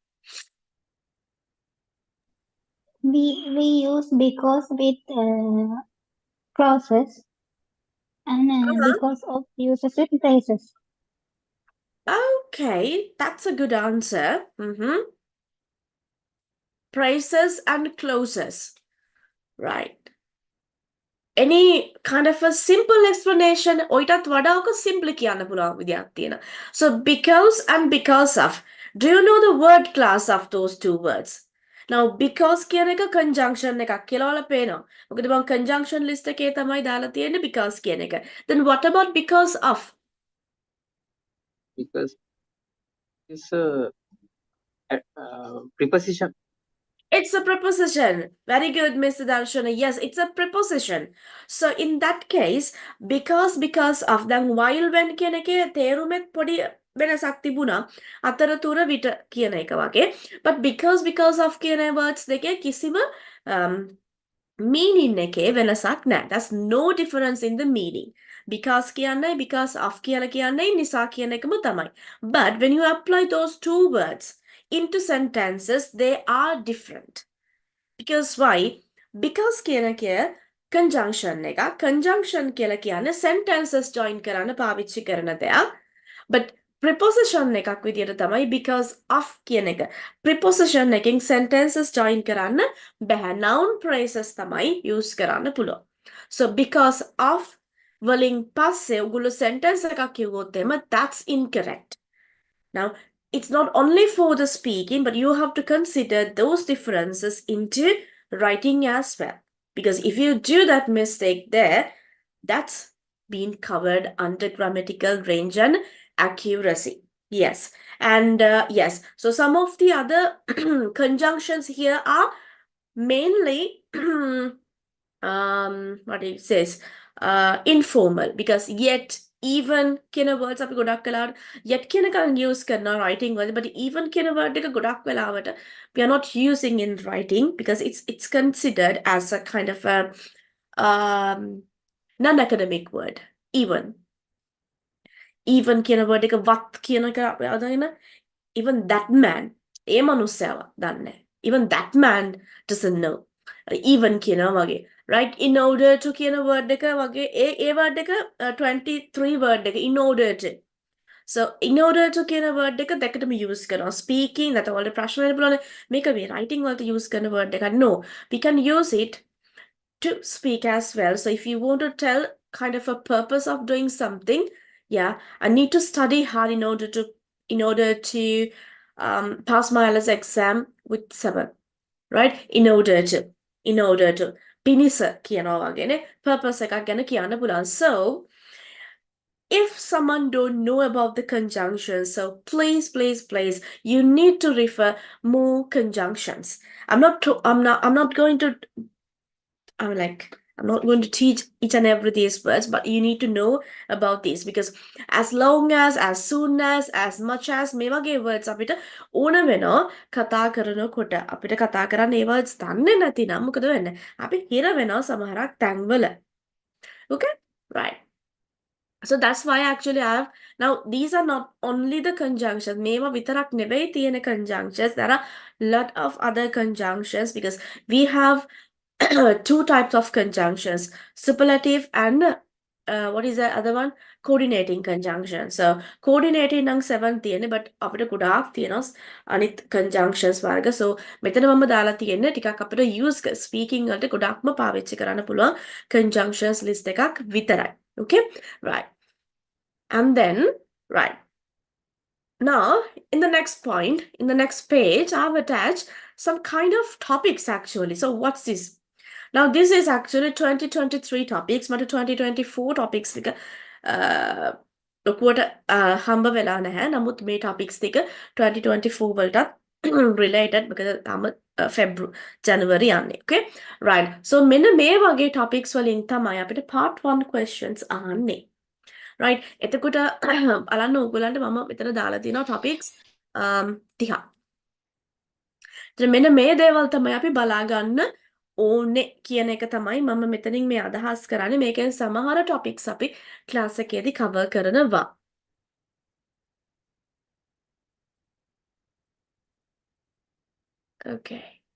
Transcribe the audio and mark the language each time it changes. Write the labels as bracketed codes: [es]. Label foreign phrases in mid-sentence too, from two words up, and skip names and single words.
[en] We use because with clauses and because of uses with phrases. Okay, that's a good answer. Phrases and clauses. Right. Any kind of a simple explanation [si] ඔයිටත් වඩා ඔක [en] simply [si] කියන්න පුළුවන් විදියක් තියෙනවා. [en] So because and because of. Do you know the word class of those two words? Now because [si] කියන එක conjunction එකක් කියලා ඔයාලා පේනවා. මොකද මම [en] conjunction list [si] එකේ තමයි දාලා තියෙන්නේ because කියන එක. [en] Then what about because of? Because is preposition. It's a preposition. Very good, Mr. Darshana. Yes, it's a preposition. So in that case, because of දැන් while when [si] කියන එකේ තේරුමෙත් පොඩි වෙනසක් තිබුණා. අතරතුර විට කියන එක වගේ. [en] But because of [si] කියන words දෙකේ කිසිම meaning එකේ වෙනසක් නැහැ. [en] There's no difference in the meaning. [si] Because කියන්නේ [en] because of [si] කියලා කියන්නේ නිසා කියන එකම තමයි. [en] But when you apply those two words into sentences, they are different. Because why? Because [si] කියන එක [en] conjunction එක. [si] Conjunction කියලා කියන්නේ [en] sentences join [si] කරන්න පාවිච්චි කරන දෙයක්. [en] But preposition [si] එකක් විදියට තමයි [en] because of [si] කියන එක. Preposition එකකින් [en] sentences join [si] කරන්න බැහැ. [en] Noun phrases [si] තමයි use කරන්න පුළුවන්. So [en] because of [si] වලින් පස්සේ ඔගොල්ලෝ sentence එකක් කිව්වොත් එහෙම [en] that's incorrect. Now, it's not only for the speaking, but you have to consider those differences into writing as well. Because if you do that mistake there, that's been covered under grammatical range and accuracy. Yes. And yes, so some of the other conjunctions here are mainly what it says informal, because yet even [si] කියන words අපි ගොඩක් වෙලාවට yet කියන එක use කරනවා writing වලදී, [en] but even [si] කියන word එක ගොඩක් වෙලාවට [en] we are not using in writing because it's considered as a kind of a non-academic word. [si] Even කියන word එක what කියන එක අදගෙන [en] even that man [si] ඒ මනුස්සයව දන්නේ. [en] Even that man doesn't know. [si] Even කියනවා වගේ. [en] Right? In order to [si] කියන word එක වගේ ඒ word එක 23 word එක [en] in order to. So in order to [si] කියන word එක දෙකටම use කරනවා. [en] Speaking that [si] වලට ප්‍රශ්න වෙන්න පුළුවන්. මේක මේ writing වලට use කරන word එක. [en] No. We can use it to speak as well. So if you want to tell kind of a purpose of doing something, yeah, I need to study hard in order to pass my IELTS exam with 7, right? In order to [si] පිනිස කියනවා වගේනේ purpose එකක් ගැන කියන්න පුළුවන්. [en] So if someone don't know about the conjunctions, so please, you need to refer more conjunctions. I'm not going to I'm not going to teach each and every these words, but you need to know about these because as long as soon as much as [si] මේ වගේ words අපිට ඕන වෙනවා කතා කරනකොට අපිට කතා කරන්න ඒ words දන්නේ නැතිනම් මොකද වෙන්නේ? අපි හිර වෙනවා සමහරක් තැන්වල. [en] Okay? Right. So that's why actually I have now these are not only the conjunctions. [si] මේවා විතරක් නෙවෙයි තියෙන conjunctions. [en] There are lot of other conjunctions because we have two types of conjunctions, superlative and what is the other one? Coordinating conjunction. So coordinating [si] නම් 7 තියෙන්නේ but අපිට ගොඩාක් තියෙනවා අනිත් conjunctions වර්ග. So මෙතන මම දාලා තියෙන්නේ ටිකක් අපිට [en] use speaking [si] වලට ගොඩක්ම පාවිච්චි කරන්න පුළුවන් [en] conjunctions list [si] එකක් විතරයි. [en] Okay? Right. And then right. Now, in the next point, in the next page, I've attached some kind of topics actually. So what's this? Now, this is actually 2023 topics, but 2024 topics [si] එක ලොකුවට හම්බ වෙලා නැහැ. නමුත් මේ topics ටික 2024 වලටත් [en] related because [si] තාම January යන්නේ. [en] Okay? Right. [si] So මෙන්න මේ වගේ topics වලින් තමයි අපිට [en] part 1 questions [si] අහන්නේ. Right? එතකොට බලන්න ඕගොල්ලන්ට මම මෙතන දාලා තියෙනවා topics 30. මෙන්න මේ දේවල් තමයි අපි බලා ගන්න ඕනේ කියන එක තමයි මම මෙතනින් මේ අදහස් කරන්නේ. මේකෙන් සමහර topics අපි class එකේදී cover කරනවා. [en] Okay.